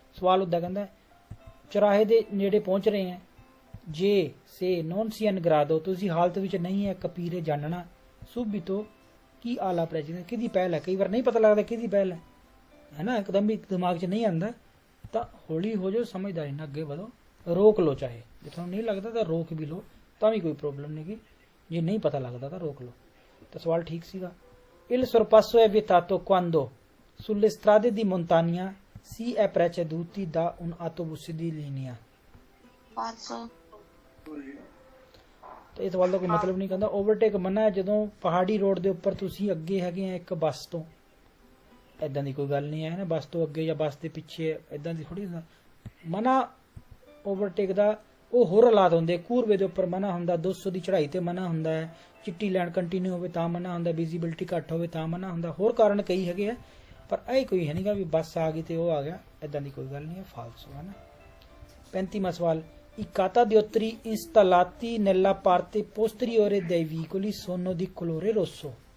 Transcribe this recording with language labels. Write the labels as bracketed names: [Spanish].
[Punjabi] ਸਵਾਲ ਉੱਦਾਂ ਕਹਿੰਦਾ ਚੁਰਾਹੇ ਦੇ ਨੇੜੇ ਪਹੁੰਚ ਰਹੇ ਹੈ, ਜੇ ਸੇ ਨੋਨ ਸੀ ਐਨ ਗਰਾਦੋ, ਤੁਸੀਂ ਹਾਲਤ ਵਿੱਚ ਨਹੀਂ ਹੈ ਕਪੀਰੇ ਜਾਣਨਾ, ਸੁਬਿਤੋ ਕੀ ਆਲਾ ਪ੍ਰੈਜ਼ੀਡੈਂਟ ਕਿਹਦੀ ਪਹਿਲ ਹੈ। ਕਈ ਵਾਰ ਨਹੀਂ ਪਤਾ ਲੱਗਦਾ ਕਿਹਦੀ ਪਹਿਲ ਹੈ ਨਾ, ਇੱਕਦਮ ਵੀ ਦਿਮਾਗ 'ਚ ਨਹੀਂ ਆਉਂਦਾ, ਤਾਂ ਹੌਲੀ ਹੋ ਜਾਓ, ਸਮਝਦਾਰੀ ਨਾਲ ਅੱਗੇ ਵਧੋ, ਰੋਕ ਲਓ। ਚਾਹੇ ਜੇ ਤੁਹਾਨੂੰ ਨਹੀਂ ਲੱਗਦਾ ਤਾਂ ਰੋਕ ਵੀ ਲਓ, ਤਾਂ ਵੀ ਕੋਈ ਪ੍ਰੋਬਲਮ ਨਹੀਂ ਗੀ। ਜੇ ਨਹੀਂ ਪਤਾ ਲੱਗਦਾ ਤਾਂ ਰੋਕ ਲਓ। ਤਾਂ ਸਵਾਲ ਠੀਕ ਸੀਗਾ। [Italian] Il sorpasso è vietato quando sulle strade di montagna si è preceduti da un autobus di linea। falso [Punjabi] ਤੇ ਇਹ ਸਵਾਲ ਦਾ ਕੋਈ ਮਤਲਬ ਨਹੀਂ ਕਹਿੰਦਾ ਓਵਰਟੇਕ ਮਨਾ ਹੈ ਜਦੋਂ ਪਹਾੜੀ ਰੋਡ ਦੇ ਉੱਪਰ ਤੁਸੀਂ ਅੱਗੇ ਹੈਗੇ ਆ ਇੱਕ ਬੱਸ ਤੋਂ। ਐਦਾਂ ਦੀ ਕੋਈ ਗੱਲ ਨਹੀਂ ਹੈ ਨਾ, ਬੱਸ ਤੋਂ ਅੱਗੇ ਜਾਂ ਬੱਸ ਦੇ ਪਿੱਛੇ ਐਦਾਂ ਦੀ ਥੋੜੀ ਮਨਾ ਓਵਰਟੇਕ ਦਾ ਉਹ ਹੋਰ ਹਾਲਾਤ ਹੁੰਦੇ। ਕੂਰਵੇ ਦੇ ਉੱਪਰ ਮਨਾ ਹੁੰਦਾ, 200 ਦੀ ਚੜ੍ਹਾਈ ਤੇ ਮਨਾ ਹੁੰਦਾ ਹੈ, ਚਿੱਟੀ ਲਾਈਨ ਕੰਟੀਨਿਊ ਹੋਵੇ ਤਾਂ ਮਨਾ ਹੁੰਦਾ, ਵਿਜ਼ਿਬਿਲਟੀ ਘੱਟ ਹੋਵੇ ਤਾਂ ਮਨਾ ਹੁੰਦਾ, ਹੋਰ ਕਾਰਨ ਕਈ ਹੈਗੇ ਆ, ਪਰ ਇਹ ਕੋਈ ਹੈ ਨਹੀਂਗਾ ਵੀ ਬੱਸ ਆ ਗਈ ਤੇ ਉਹ ਆ ਗਿਆ, ਐਦਾਂ ਦੀ ਕੋਈ ਗੱਲ ਨਹੀਂ ਹੈ, ਫਾਲਸੋ ਹੈ ਨਾ। 35ਵਾਂ ਸਵਾਲ [Italian] I catadiopteri installati nella parte posteriore dei veicoli sono di colore rosso।